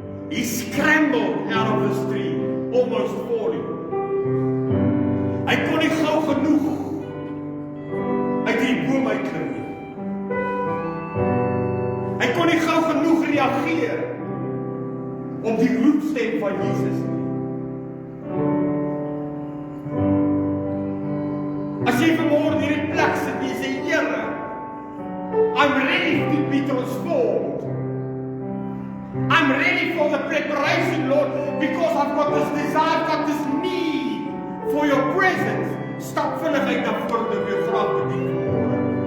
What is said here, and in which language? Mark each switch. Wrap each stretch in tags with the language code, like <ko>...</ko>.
<en>He scrambled out of the street, almost falling.</en> <af>Hy kon nie gou genoeg uit die boom uitklim nie. Hy kon nie gou genoeg reageer op die roepstem van Jesus nie. As jy vanmôre in hierdie plek sit en jy sê, Here,</af> <en>I'm ready to be transformed. I'm ready for the preparation, Lord, because I've got this desire, I've got this need for your presence.</en> <af>Stap vinnig uit na voor om jou graag te dien vanmôre.</af>